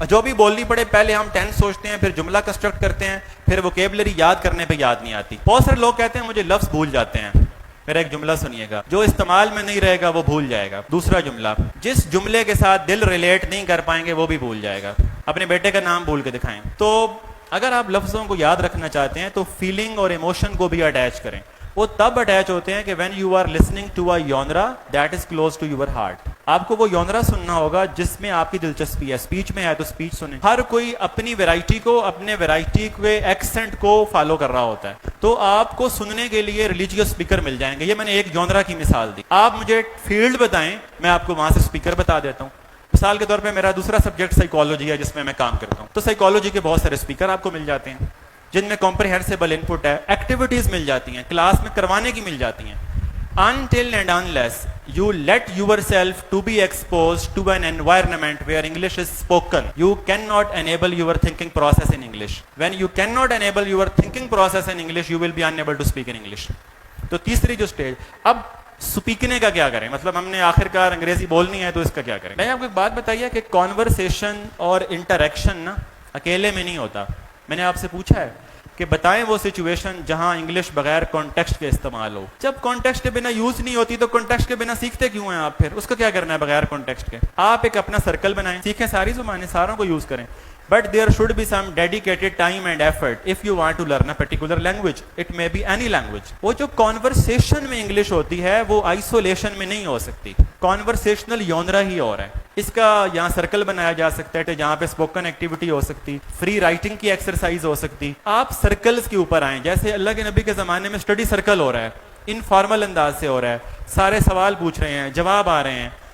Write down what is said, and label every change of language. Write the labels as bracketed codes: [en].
[ur] جو بھی بولنی پڑے پہلے ہم ٹینس سوچتے ہیں, پھر جملہ کنسٹرکٹ کرتے ہیں, پھر ووکیبلری یاد کرنے پہ یاد نہیں آتی. بہت سارے لوگ کہتے ہیں مجھے لفظ بھول جاتے ہیں. میرا ایک جملہ سنیے گا, جو استعمال میں نہیں رہے گا وہ بھول جائے گا. دوسرا جملہ, جس جملے کے ساتھ دل ریلیٹ نہیں کر پائیں گے وہ بھی بھول جائے گا. اپنے بیٹے کا نام بھول کے دکھائیں. تو اگر آپ لفظوں کو یاد رکھنا چاہتے ہیں تو فیلنگ اور ایموشن کو بھی اٹیچ کریں. وہ تب اٹیچ ہوتے ہیں کہ [en] when you are listening to a genre that is close to your heart. [ur] آپ کو وہ یونرا سننا ہوگا جس میں آپ کی دلچسپی ہے. اسپیچ میں ہے تو اسپیچ سنیں. ہر کوئی اپنی ویرائٹی کو, اپنے ویرائٹی کے ایکسنٹ کو فالو کر رہا ہوتا ہے. تو آپ کو سننے کے لیے ریلیجیس اسپیکر مل جائیں گے. یہ میں نے ایک یونرا کی مثال دی. آپ مجھے فیلڈ بتائیں, میں آپ کو وہاں سے اسپیکر بتا دیتا ہوں. مثال کے طور پہ میرا دوسرا سبجیکٹ سائیکالوجی ہے جس میں کام کرتا ہوں. تو سائیکالوجی کے بہت سارے اسپیکر آپ کو مل جاتے ہیں جن میں کمپریہنسیبل ان پٹ ہے. ایکٹیویٹیز مل جاتی ہیں, کلاس میں کروانے کی مل جاتی ہیں. [en] Until and unless you let yourself to be exposed to an environment where English is spoken, you cannot enable your thinking process in English. When you cannot enable your thinking process in English, you will be unable to speak in English. [ur] تو تیسری جو stage, اب سپیکنے کا کیا کریں, مطلب ہم نے آخر کار انگریزی بولنی ہے تو اس کا کیا کریں. میں آپ کو ایک بات بتائیے کہ کانورسیشن اور انٹریکشن نا اکیلے میں نہیں ہوتا. میں نے آپ سے پوچھا ہے کہ بتائیں وہ سچویشن جہاں انگلش بغیر کانٹیکسٹ کے استعمال ہو. جب کانٹیکسٹ کے بنا یوز نہیں ہوتی تو کانٹیکسٹ کے بنا سیکھتے کیوں ہیں آپ؟ پھر اس کو کیا کرنا ہے بغیر کانٹیکسٹ کے؟ آپ ایک اپنا سرکل بنائیں, سیکھیں ساری زبانیں, ساروں کو یوز کریں. [en] But there should be some dedicated time and effort if you want to learn a particular language. It may be any language. [ur] وہ جو conversation میں انگلش ہوتی ہے وہ isolation میں نہیں ہو سکتی. Conversational یونرا ہی اور ہے. اس کا یہاں سرکل بنایا جا سکتا ہے جہاں پہ اسپوکن ایکٹیویٹی ہو سکتی, فری رائٹنگ کی ایکسرسائز ہو سکتی. آپ سرکلز کے اوپر آئیں, جیسے اللہ کے نبی کے زمانے میں اسٹڈی سرکل ہو رہا ہے, انفارمل انداز سے ہو رہا ہے, سارے سوال پوچھ رہے ہیں, جواب آ رہے ہیں.